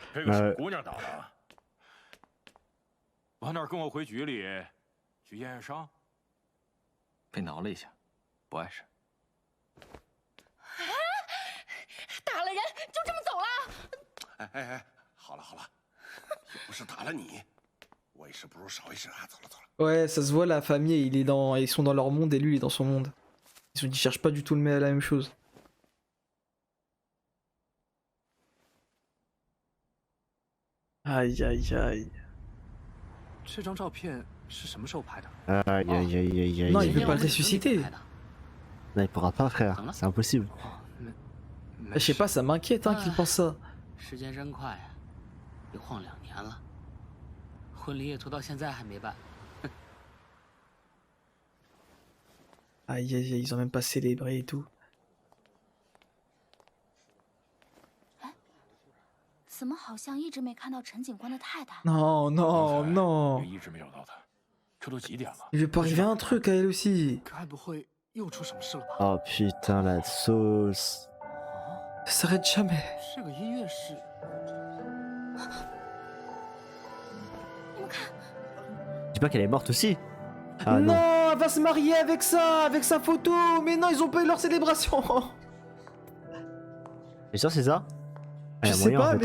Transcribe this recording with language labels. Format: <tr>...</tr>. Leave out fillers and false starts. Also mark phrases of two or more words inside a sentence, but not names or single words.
<zh>这个小姑娘打的，往哪儿跟我回局里去验验伤？被挠了一下，不碍事。打了人就这么走了？哎哎哎，好了好了，又不是打了你，为时不如少一事啊！走了走了。</zh> <fr>Ouais, ça se voit, la famille, ils sont dans leur monde et lui, il est dans son monde. Ils cherchent pas du tout la même chose. Aïe aïe aïe.</fr> <zh>这张照片是什么时候拍的？</zh> <fr>Aïe aïe aïe aïe aïe. Non, il veut pas le ressusciter. Non, il pourra pas, frère. C'est impossible. Je sais pas, ça m'inquiète hein, qu'il pense ça.</fr> <zh>时间真快啊，又晃2年了，婚礼也拖到现在还没办。</zh> <fr>Aïe aïe aïe, ils ont même pas célébré et tout.</fr> <zh>怎么好像一直没看到陈警官的太太？</zh> <fr>Non, non, non.</fr> <zh>也一直没找到她，这都几点了？</zh> <fr>Il veut pas arriver un truc à elle aussi.</fr> <zh>该不会又出什么事了吧？</zh> <fr>Oh putain, la sauce. Ça s'arrête jamais.</fr> <zh>这个音乐是……</zh> <fr>Dis pas qu'elle est morte aussi. Ah non. Non, elle va se marier avec ça, avec sa photo. Mais non, ils ont pas eu leur célébration. T'es sûr c'est ça? Ah, Je y a sais moyen, pas,</fr>